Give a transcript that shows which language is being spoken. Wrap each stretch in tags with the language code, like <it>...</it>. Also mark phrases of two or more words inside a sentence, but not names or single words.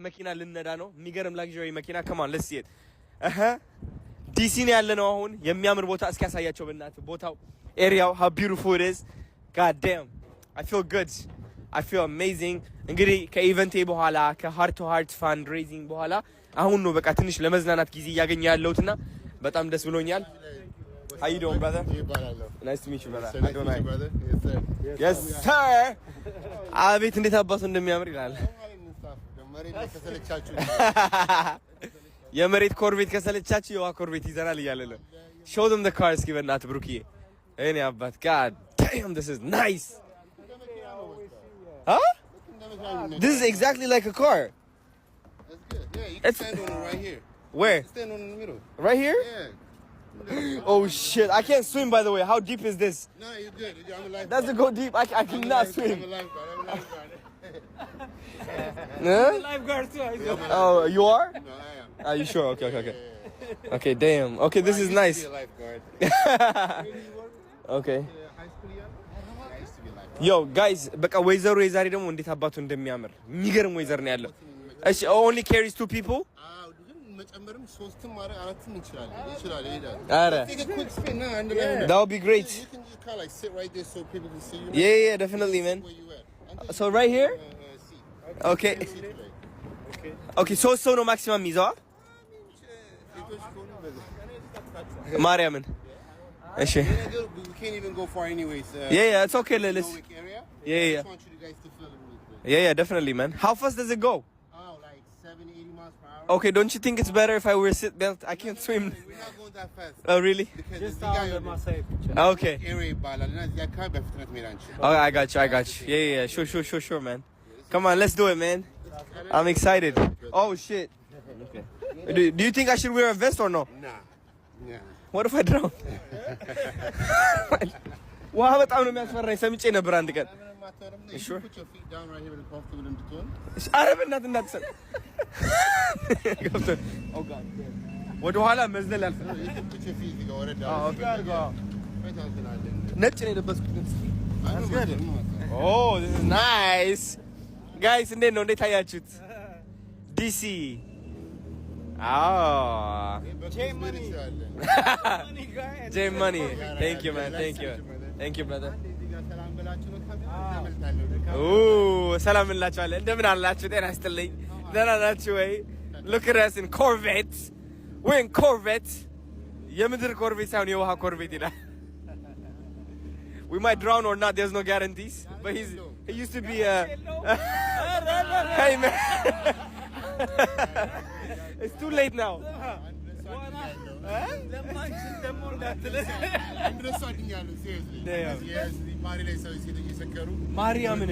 <am>መኪና ልነዳ ነው። የሚገርም ላግዠሪ መኪና</am> <en>come on let's see it</en> <am>ዲሲ ነው ያለነው አሁን የሚያምር ቦታ እስኪ ያሳያቸው በእናትህ ቦታው ኤሪያው</am> <en>how beautiful it is god damn I feel good I feel amazing</en> <am>እንግዲህ ከኢቨንቴ በኋላ ከሃርት ቱ ሃርት ፋንድ ሬዚንግ በኋላ አሁን ነው በቃ ትንሽ ለመዝናናት ጊዜ እያገኘ ያለሁትና በጣም ደስ ብሎኛል</am> <en>How you doing, brother? Nice to meet you, brother. Nice to meet you, brother. Yes, sir.</en> <am>አቤት እንዴት አባቱ እንደሚያምር ይላል። የመሬት ኮርቤት ከሰለቻችሁ የዋ ኮርቤት ይዘናል እያለ ነው።</am> <en>Show them the car</en> <am>እስኪ በእናትህ ብሩክዬ። እኔ አባት</am> <en>God damn this is nice. Huh? This is exactly like a car. That's good. Yeah, you can stand on it right here. Where? Stand on it in the middle. Right here? Yeah. Oh shit! I can't swim by the way. How deep is this? No, you're good. I'm a lifeguard. Does it go deep? I cannot swim. I'm a lifeguard. Huh? Lifeguard too. Oh, you are? No, I am. Are you sure? Okay. Okay, damn. Okay, this is nice. I used to be a lifeguard. Okay. High school young? I used to be a lifeguard. Yo, guys,</en> <am>በቃ ወይዘሩ የዛሬ ደግሞ እንዴት አባቱ እንደሚያምር የሚገርም ወይዘር ነው ያለው። እሺ,</am> <en>only carries 2 people?</en> <am>መጨመርም 3ም አራትም ይችላል ይሄዳል። አረ</am> <en>Take a quick spin now and that would be great. You can just kind of like sit right there so people can see you. Yeah, definitely, man. Where you at? So right here? See. Okay. Okay, so no maximum</en> <am>ይዘዋ ማርያምን እሺ</am> <en>We can't even go far anyways. Yeah, it's okay. Let's. Area? Yeah. I just want you guys to feel it really quick. Yeah, definitely, man. How fast does it go? Oh, like 70-80 miles per hour. Okay, don't you think it's better if I wear seatbelt? I can't swim. We're not going that fast. Oh, really? Because Just the guy on my safe. Okay.</en> <am>area ይባላል እና እዚያ አካባቢ በፍጥነት መሄድ አንችልም።</am> <en>Oh, I got you. Yeah. Sure, man. Come on, let's do it, man. I'm excited. Oh, shit. Okay. Do you think I should wear a vest or no? Nah. Yeah. What if I drown?</en> <am>ውሃ በጣም ነው የሚያስፈራኝ ሰምጬ ነበር አንድ ቀን</am> <en>Sure. Put your feet down right here and comfortable እንድትሆን።</en> <am>ኧረ በእናትህ እንዳትሰጥ ገብቶን</am> <en>Oh God.</en> <am>ወደ ኋላ መዝለል አልፈልግም።</am> <en>You can put your feet</en> <am>እዚህ ጋር ወረድ አዎ ኦኬ እንላለን። ነጭ ነው የለበስኩት ግን</am> <en>Oh, this is nice. Guys,</en> <am>እንዴት ነው እንዴት አያችሁት? DC</am> <en>J Money. J Money. Thank you, man. Thank you, brother.</en> <am>ሰላም እንላችኋለን። እንደምን አላችሁ? ጤና ይስጥልኝ። ደህና ናችሁ ወይ?</am> <en>Look at us in Corvette. We're in Corvette.</en> <am>የምድር ኮርቬት ሳይሆን የውሃ ኮርቬት ይላል።</am> <en>We might drown or not. There's no guarantees. But he used to be Hey, man. It's too late now. Mariamin.</en>